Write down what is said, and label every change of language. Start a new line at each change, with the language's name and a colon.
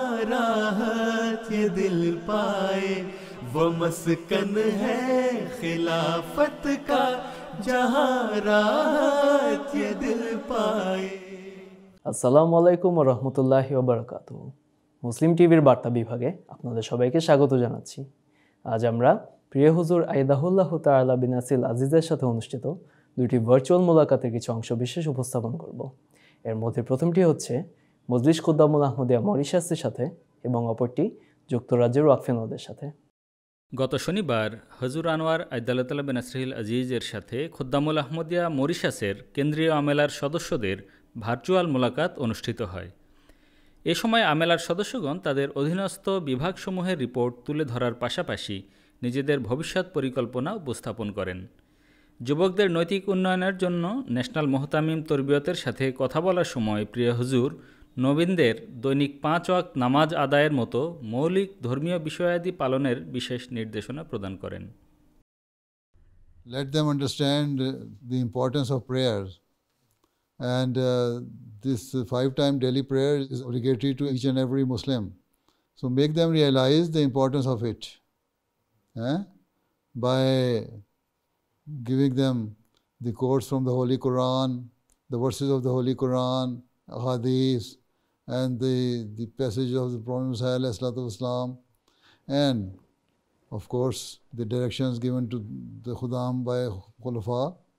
Urdu: راحت یہ دل پائے، وہ مسکن ہے خلافت کا جہاں راحت یہ دل پائے۔
Bangla: আসসালামু আলাইকুম ওয়া রাহমাতুল্লাহি ওয়া বারাকাতুহু। মুসলিম টিভির বার্তা বিভাগে আপনাদের সবাইকে স্বাগত জানাচ্ছি। আজ আমরা প্রিয় হুজুর আইদাহুল্লাহ তাআলা বিনাসিল আজিজের সাথে অনুষ্ঠিত দুটি ভার্চুয়াল মোলাকাতের কিছু অংশ বিশেষ উপস্থাপন করব। এর মধ্যে প্রথমটি হচ্ছে মজলিস খুদ্দামুল আহমদিয়া মরিশাসের সাথে এবং অপরটি যুক্তরাজ্যের ওয়াকফিনদের সাথে। গত শনিবার হজুর আনোয়ার আইদাল্লাহ বেনাসরিল আজিজের সাথে খুদ্দামুল আহমদিয়া মরিশাসের কেন্দ্রীয় আমেলার সদস্যদের ভার্চুয়াল মোলাকাত অনুষ্ঠিত হয়। এ সময় আমেলার সদস্যগণ তাদের অধীনস্থ বিভাগসমূহের রিপোর্ট তুলে ধরার পাশাপাশি নিজেদের ভবিষ্যৎ পরিকল্পনা উপস্থাপন করেন। যুবকদের নৈতিক উন্নয়নের জন্য ন্যাশনাল মোহতামিম তরবিয়তের সাথে কথা বলার সময় প্রিয় হুজুর নবীনদের দৈনিক 5 ওয়াক্ত নামাজ আদায়ের মতো মৌলিক ধর্মীয় বিষয়াদি পালনের বিশেষ নির্দেশনা প্রদান করেন।
English: Let them understand the importance of prayers, and this 5-time daily prayer is obligatory to each and every Muslim. So make them realize the importance of it by giving them the quotes from the Holy Quran, the verses of the Holy Quran, hadith, and the passage of the Prophet Muhammad, and of course the directions given to the Khuddam by Khulafa.